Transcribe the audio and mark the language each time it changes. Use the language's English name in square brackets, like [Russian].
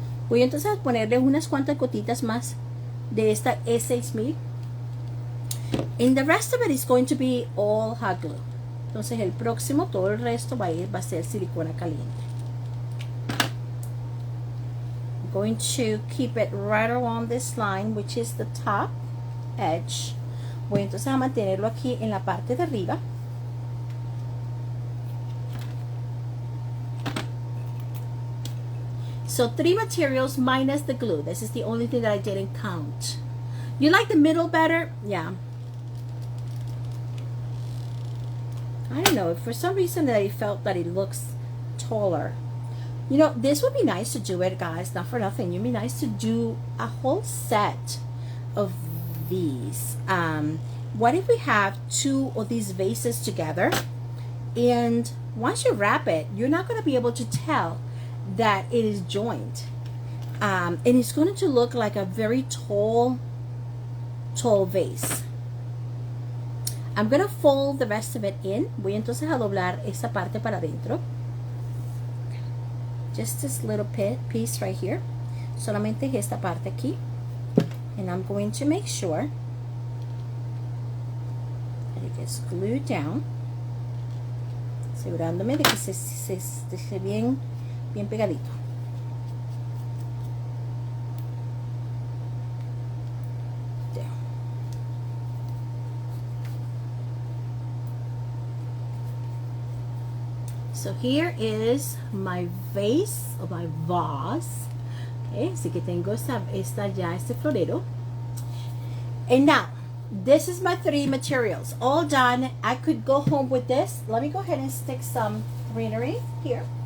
[Spanish] Voy entonces a ponerle unas cuantas gotitas más de esta E6000, [English] and the rest of it is going to be all hot glue. [Spanish] Entonces el próximo, todo el resto va a ser silicona caliente. [English] I'm going to keep it right along this line, which is the top edge. [Spanish] Voy entonces a mantenerlo aquí en la parte de arriba. [English] So 3 materials minus the glue. This is the only thing that I didn't count. You like the middle better? Yeah. I don't know, for some reason that I felt that it looks taller. You know, this would be nice to do it, guys, not for nothing. It would be nice to do a whole set of these. What if we have 2 of these vases together, and once you wrap it, you're not going to be able to tell that it is joined. And it's going to look like a very tall vase. I'm going to fold the rest of it in. [Spanish] Voy entonces a doblar esta parte para adentro. [English] Just this little piece right here. [Spanish] Solamente esta parte aquí. [English] And I'm going to make sure that it gets glued down. [Spanish] Asegurándome de que se esté bien pegadito. [English] So here is my vase, or my vase. [Spanish] Okay, así que tengo este florero. [English] And now, this is my 3 materials all done. I could go home with this. Let me go ahead and stick some greenery here.